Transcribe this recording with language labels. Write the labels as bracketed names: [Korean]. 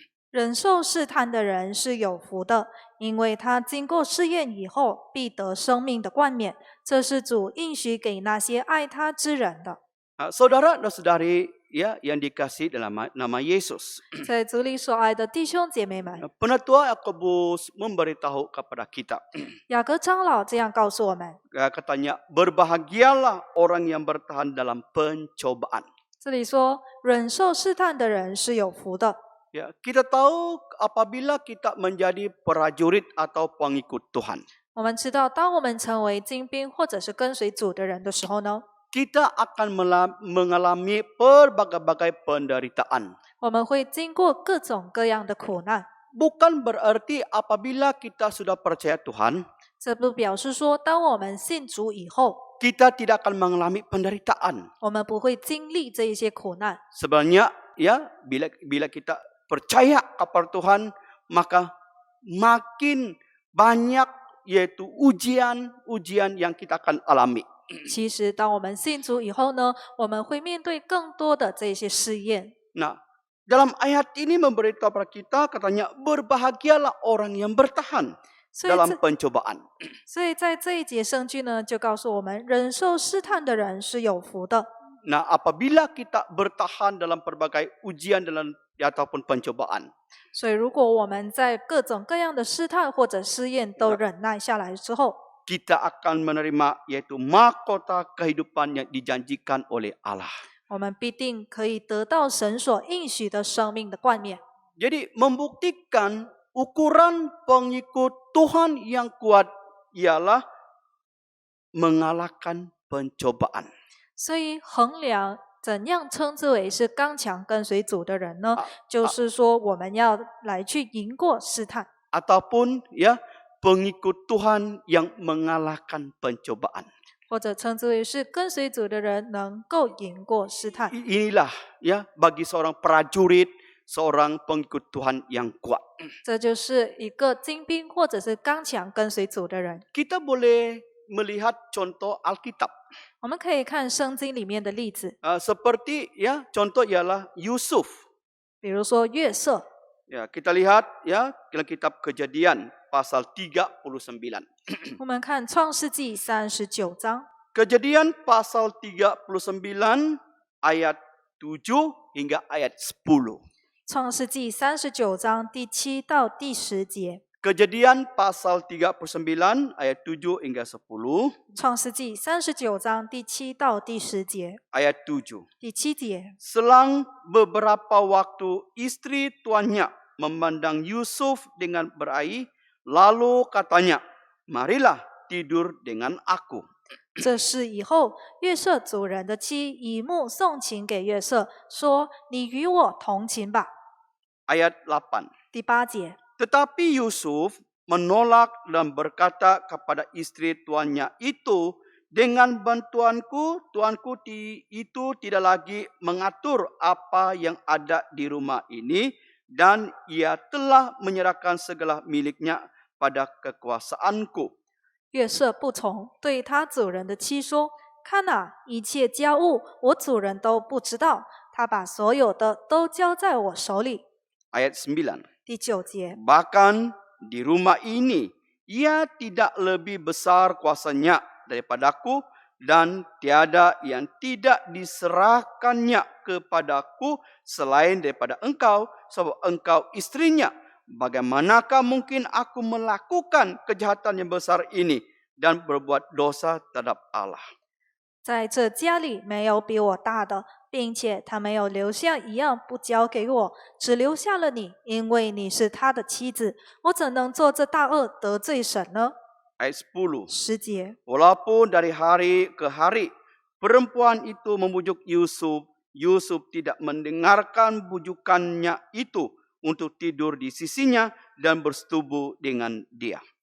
[Chinese] 忍受试探的人是有福的，因为他经过试验以后，必得生命的冠冕。这是主应许给那些爱他之人的。 [Malay] Saudara dan saudari ya yang dikasihi dalam nama Yesus. [Chinese] 在主里所爱的弟兄姐妹们， [Malay] Penatua Yakobus memberitahu kepada kita. [Chinese] 雅各长老这样告诉我们， [Malay] Katanya, berbahagialah orang yang bertahan dalam pencobaan. [Chinese] 这里说忍受试探的人是有福的。 [Malay] Ya, kita tahu apabila kita menjadi prajurit atau pengikut Tuhan, [Chinese] 我们知道，当我们成为精兵或者是跟随主的人的时候呢， [Malay] kita akan mengalami berbagai-bagai penderitaan. [Chinese] 我们会经过各种各样的苦难。 [Malay] Bukan berarti apabila kita sudah percaya Tuhan, [Chinese] 这不表示说，当我们信主以后， [Malay] kita tidak akan mengalami penderitaan. [Chinese] 我们不会经历这一些苦难。 [Malay] Sebenarnya ya bila kita percaya kepada Tuhan, maka makin banyak yaitu ujian-ujian yang kita akan alami. [Chinese] 其实，当我们信主以后呢，我们会面对更多的这些试验。 [Malay] Nah, dalam ayat ini memberitahu kepada kita, katanya berbahagialah orang yang bertahan [Chinese] 所以 [Malay] dalam [Chinese] 这 [Malay] pencobaan. [Chinese] 所以在这一节圣句呢，就告诉我们，忍受试探的人是有福的。 [Malay] Nah, apabila kita bertahan dalam berbagai ujian ataupun pencobaan, [Chinese] 所以，如果我们在各种各样的试探或者试验都忍耐下来之后， [Malay] kita akan menerima yaitu mahkota kehidupan yang dijanjikan oleh Allah. [Chinese] 我们必定可以得到神所应许的生命的冠冕。 [Malay] Jadi membuktikan ukuran pengikut Tuhan yang kuat ialah mengalahkan pencobaan. [Chinese] 所以，衡量怎样称之为是刚强跟随主的人呢？就是说，我们要来去赢过试探， [Malay] Ataupun ya pengikut Tuhan yang mengalahkan pencobaan. [Chinese] 或者称之为是跟随主的人能够赢过试探。 [Malay] Inilah ya bagi seorang prajurit, seorang pengikut Tuhan yang kuat. [Chinese] 这就是一个精兵或者是刚强跟随主的人。 [Malay] Kita boleh melihat contoh Alkitab. [Chinese] 我们可以看圣经里面的例子， [Malay] Seperti ya contoh ialah Yusuf. [Chinese] 比如说约瑟。 [Malay] Ya, kita lihat ya dalam kitab Kejadian pasal 39. [Chinese] 我们看创世纪39章， [Malay] Kejadian pasal 39 ayat 7 hingga ayat 10. [Chinese] 创世纪39章第7到第10节， [Malay] Kejadian pasal 39 ayat 7 hingga 10, [Chinese] 创世纪39章第7到第10节， [Malay] ayat 7. [Chinese] 第7节。 [Malay] Selang beberapa waktu istri tuannya memandang Yusuf dengan berahi, lalu katanya, marilah tidur dengan aku. [Chinese] 这事以后，约瑟主人的妻以目送情给约瑟，说：“你与我同寝吧。 [Malay] Ayat 8. ” [Chinese] 第8节， [Malay] Tetapi Yusuf menolak dan berkata kepada istri tuannya itu, dengan bantuanku, tuanku itu tidak lagi mengatur apa yang ada di rumah ini, dan ia telah menyerahkan segala miliknya pada kekuasaanku. [Chinese] 约瑟不从，对他主人的妻说：“看啊，一切家务我主人都不知道，他把所有的都交在我手里。” [Malay] Ayat 9. [Chinese] 第9节， [Malay] Bahkan di rumah ini, ia tidak lebih besar kuasanya daripadaku, dan tiada yang tidak diserahkannya kepadaku selain daripada engkau, sebab engkau istrinya. Bagaimanakah mungkin aku melakukan kejahatan yang besar ini dan berbuat dosa terhadap Allah? [Chinese] 在这家里没有比我大的，并且他没有留下一样不交给我，只留下了你，因为你是他的妻子。我怎能做这大恶得罪神呢？ [Malay] Ayat 10. [Chinese] 10节， [Malay] Walaupun dari hari ke hari perempuan itu membujuk Yusuf, Yusuf tidak mendengarkan bujukannya itu untuk tidur di sisinya dan bersetubuh dengan dia.